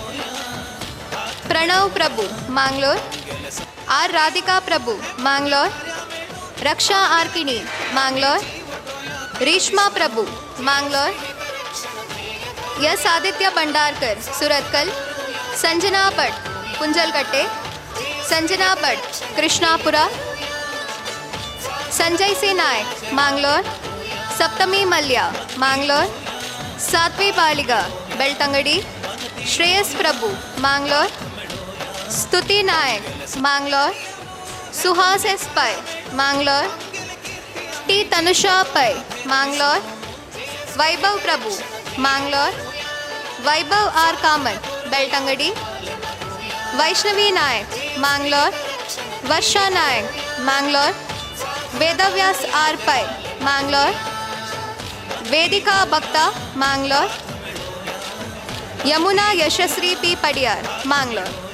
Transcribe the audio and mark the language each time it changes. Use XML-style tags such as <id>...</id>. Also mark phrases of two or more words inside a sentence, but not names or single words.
<kok>प्रणव प्रभु मांगलोर, आर राधिका प्रभु मांगलोर, रक्षा आर्किनी मांगलोर, रेशमा प्रभु मांगलोर, यस आदित्य भंडारकर सूरतकल, संजना भट कुंजलकट्टे, संजना भट कृष्णापुरा, संजय सी नायक मांगलोर, सप्तमी मल्या मांगलोर, सात्वी बालिगा बेल्तंगडी, श्रेयस प्रभु मांगलोर, स्तुति नायक मांगलोर, सुहास एस पै मांगलोर, टी तनुषा पै मांगलोर, वैभव प्रभु मांगलोर, वैभव आर कामत बेल्तंगडी, वैष्णवी नायक मांगलोर, वर्षा नायक मांगलोर, वेदव्यास आर पै मांगलोर, वेदिका भक्ता मांगलोर, यमुना यशस्वी पी पडियार मांगलोर.</kok>